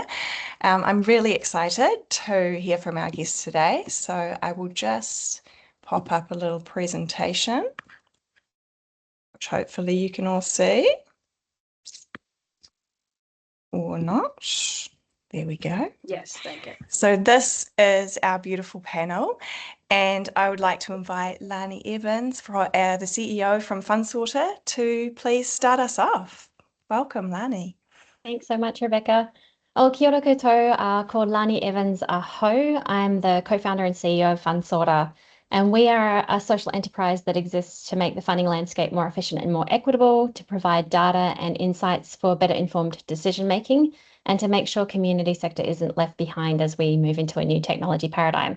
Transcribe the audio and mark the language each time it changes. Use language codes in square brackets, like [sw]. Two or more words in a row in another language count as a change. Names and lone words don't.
[en] I'm really excited to hear from our guests today, so I will just pop up a little presentation, which hopefully you can all see, or not. There we go. Yes, thank you. So this is our beautiful panel, and I would like to invite Lani Evans, the CEO from Fundsorter, to please start us off. Welcome, Lani. Thanks so much, Rebekah. [mi] O kia ora koutou, ko Lani Evans aho. [en] I'm the co-founder and CEO of Fundsorter, and we are a social enterprise that exists to make the funding landscape more efficient and more equitable, to provide data and insights for better informed decision making, and to make sure community sector isn't left behind as we move into a new technology paradigm.